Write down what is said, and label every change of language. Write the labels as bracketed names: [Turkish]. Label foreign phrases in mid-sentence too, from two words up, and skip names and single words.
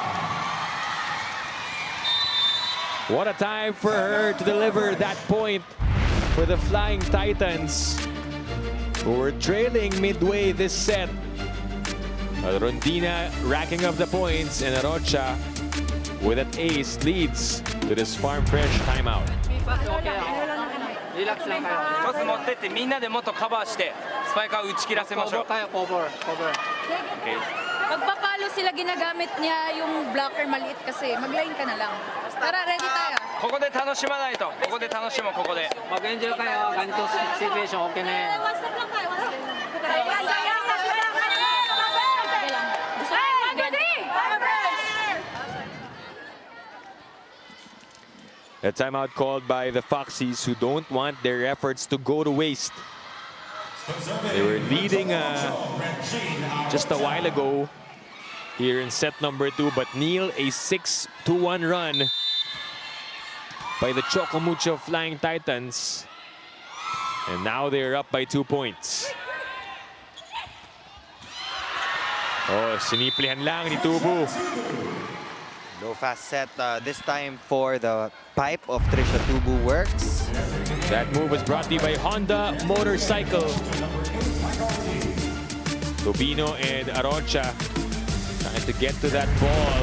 [English] What a time for her to deliver that point for the Flying Titans, who were trailing midway this set. Rondina racking up the points, and Rocha with an ace leads to this Farm Fresh timeout. [Filipino] Relax lang kayo. [Japanese] トス持ってってみんなでもっとカバーしてスパイカー打ち切らせましょう。コバー。 [Filipino] Magpapa palo sila, ginagamit niya yung blocker maliit kasi. Mag-line ka na lang. Tara, ready tayo. [Japanese] ここで楽しまないと。ここで楽しもう、ここで。 [Filipino] Mag-enjoy kayo. Ganito situation, okay na yan. [English] One step [Filipino] lang tayo, [English] one step. A timeout called by the Foxies, who don't want their efforts to go to waste. They were leading just a while ago here in set number 2, but Neil a 6-1 run by the Choco Mucho Flying Titans. And now they're up by 2 points. [Filipino] Oh, siniplihan lang ni Tubu. [English] No fast set this time for the pipe of Trisha Tubu works. That move was brought to you by Honda Motorcycle. Tobino and Arocha trying to get to that ball.